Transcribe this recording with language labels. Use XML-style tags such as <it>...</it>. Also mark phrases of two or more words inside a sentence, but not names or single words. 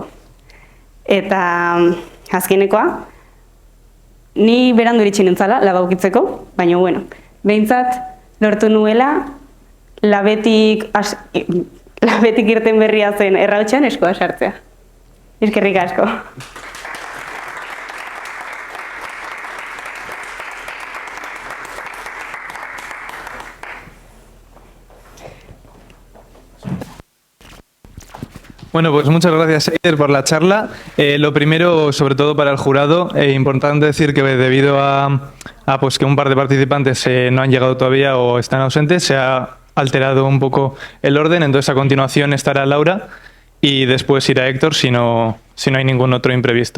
<eu>Eta azkenekoa, ni berandu iritsi nintzala, laba ukitzeko, baina bueno, behintzat lortu nuela labetik irten berria zen errautxean eskoa sartzea. Eskerrik asko. Bueno,</eu> <es>pues muchas gracias, Eider, por la charla. Lo primero, sobre todo para el jurado, importante decir que debido a pues que un par de participantes no han llegado todavía o están ausentes, se ha alterado un poco el orden, entonces a continuación estará Laura y después irá Héctor si no hay ningún otro imprevisto.</es>